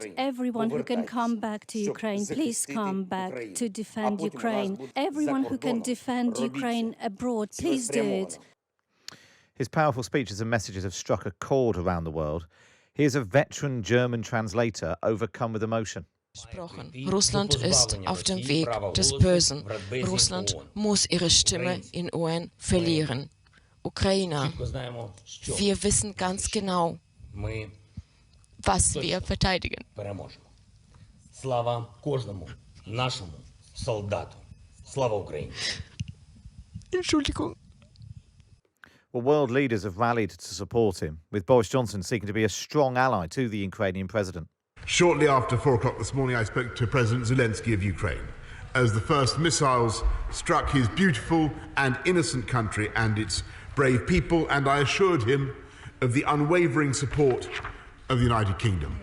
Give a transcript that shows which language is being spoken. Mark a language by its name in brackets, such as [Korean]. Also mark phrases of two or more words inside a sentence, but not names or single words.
[English] Everyone who can come back to Ukraine, please come back to defend Ukraine. Everyone who can defend Ukraine abroad, please do it. His powerful speeches and messages have struck a chord around the world. Here's a veteran German translator overcome with emotion. [German] Russland ist auf dem Weg des Bösen. Russland muss ihre Stimme in UN verlieren. Ukrainer, wir wissen ganz genau, was wir verteidigen. [Ukrainian] Слава кожному нашому солдату. Слава Україні. [German] Entschuldigung. [English] Well, world leaders have rallied to support him, with Boris Johnson seeking to be a strong ally to the Ukrainian president. Shortly after 4 o'clock this morning, I spoke to President Zelensky of Ukraine as the first missiles struck his beautiful and innocent country and its brave people, and I assured him of the unwavering support of the United Kingdom.